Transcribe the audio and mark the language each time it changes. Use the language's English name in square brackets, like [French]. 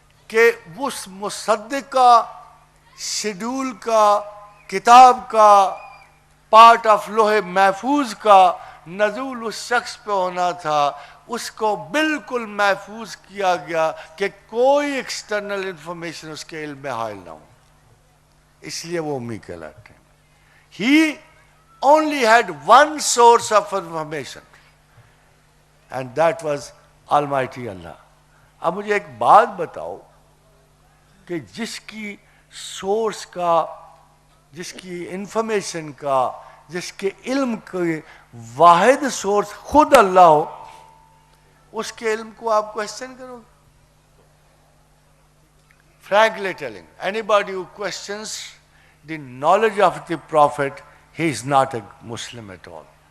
[Urdu] کہ اس مصدق کا، شیڈول کا، کتاب کا، پارٹ آف لوح محفوظ کا نزول اس شخص پہ ہونا تھا، اس کو بالکل محفوظ کیا گیا کہ کوئی ایکسٹرنل انفارمیشن اس کے علم میں حائل نہ ہو. اس لیے وہ امی کہلاتے ہیں. [English] He only had one source of information and that was Almighty Allah. [Urdu] اب مجھے ایک بات بتاؤ کہ جس کی سورس کا، جس کی انفارمیشن کا، جس کے علم کے واحد سورس خود اللہ ہو، اس کے علم کو آپ کوشچن کرو گے؟ [English] Frankly telling, anybody who questions the knowledge of the Prophet, he is not a Muslim at all.